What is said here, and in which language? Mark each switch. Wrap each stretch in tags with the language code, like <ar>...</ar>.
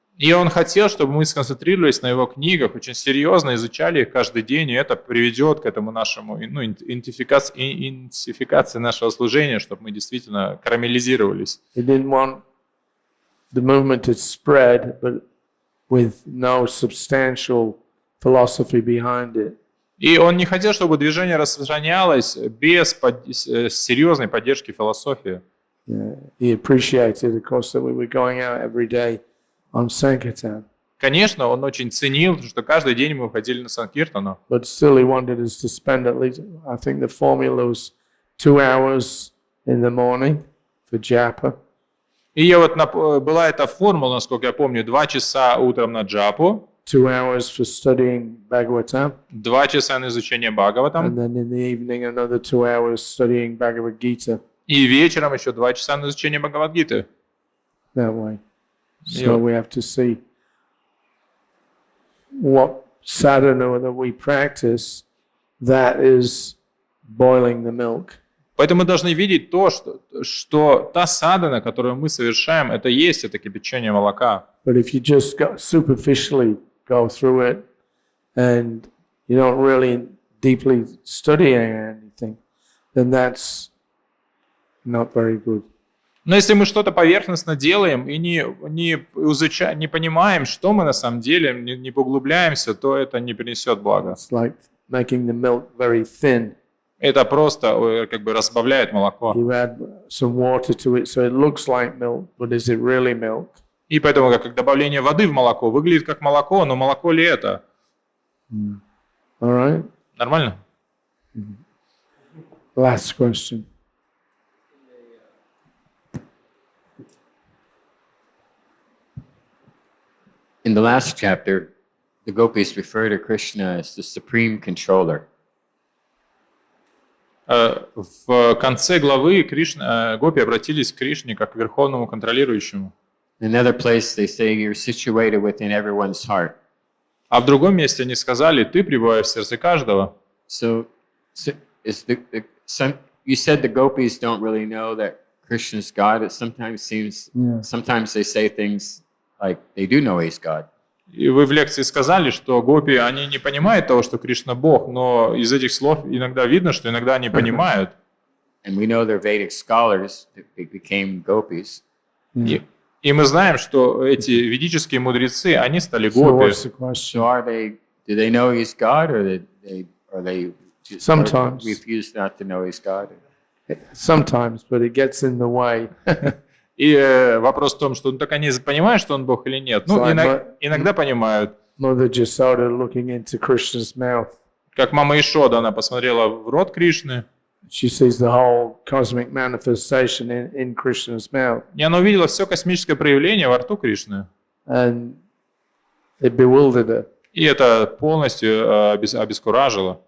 <ru>И он хотел, чтобы мы сконцентрировались на его книгах, очень серьезно изучали их каждый день, и это приведет к этому нашему, интенсификации нашего служения, чтобы мы действительно карамелизировались.</ru> <en>He didn't want the movement to spread, but with no substantial philosophy behind it.</en> <ru>И он не хотел, чтобы движение распространялось без серьезной поддержки философии.</ru> <en>Yeah. He appreciated, of course, that we were going out every day on Sankirtan.</en> <ru>Конечно, он очень ценил, что каждый день мы выходили на Санкиртану.</ru> <en>But still he wanted us to spend at least, I think the formula was 2 hours in the morning for japa.</en> <ru>И была эта формула, насколько я помню, 2 часа утром на джапу,</ru> <en>2 hours for studying Bhagavatam,</en> <ru>2 часа на изучение Бхагаватам,</ru> <en>and then in the evening another 2 hours studying Bhagavad Gita.</en> <ru>и вечером еще 2 часа на изучение Бхагавад-гиты.</ru> <en>That way. So we have to see what sadhana that we practice that is boiling the milk.</en> <ru>Поэтому мы должны видеть то, что та садхана, которую мы совершаем, это есть это кипячение молока.</ru> <en>But if you just superficially go through it and you don't really deeply study anything, then that's not very good.</en> <ru>Но если мы что-то поверхностно делаем и не понимаем, что мы на самом деле, не поуглубляемся, то это не принесет блага.</ru> <en>It's like making the milk very thin.</en> <ru>Это просто как бы разбавляет молоко.</ru> <en>You add some water to it so it looks like milk, but is it really milk?</en> <ru>И поэтому как добавление воды в молоко выглядит как молоко, но молоко ли это?</ru> <en>All right?</en> <ru>Нормально?</ru> <en>Last question. In the last chapter, the Gopis refer to Krishna as the supreme controller.</en> <ru>В конце главы гопи обратились к Кришне как к верховному контролирующему.</ru> <en>In another place, they say you're situated within everyone's heart.</en> <ru>А в другом месте они сказали, ты пребываешь в сердце каждого.</ru> <en>So is you said the Gopis don't really know that Krishna's God. It sometimes seems, sometimes they say things like they do know he's God.</en> <ru>И вы в лекции сказали, что гопи, они не понимают того, что Кришна Бог, но из этих слов иногда видно, что иногда они понимают.</ru> <en>And we know they're Vedic scholars that became Gopis.</en> <ru>И мы знаем, что эти ведические мудрецы, они стали гопи.</ru> <en>So do they know he's God, or they just Sometimes. refuse not to know he's God? Sometimes, but it gets in the way.</en> <ru>И вопрос в том, что так они понимают, что он Бог или нет. Ну, иногда понимают.</ru> <en>Mother Jasoda looking into Krishna's mouth.</en> <ru>Как мама Ишода, она посмотрела в рот Кришны.</ru> <en>She sees the whole cosmic manifestation in Krishna's mouth.</en> <ru>И она увидела все космическое проявление во рту Кришны.</ru> <en>And it bewildered her.</en> <ru>И это полностью обескуражило.</ru>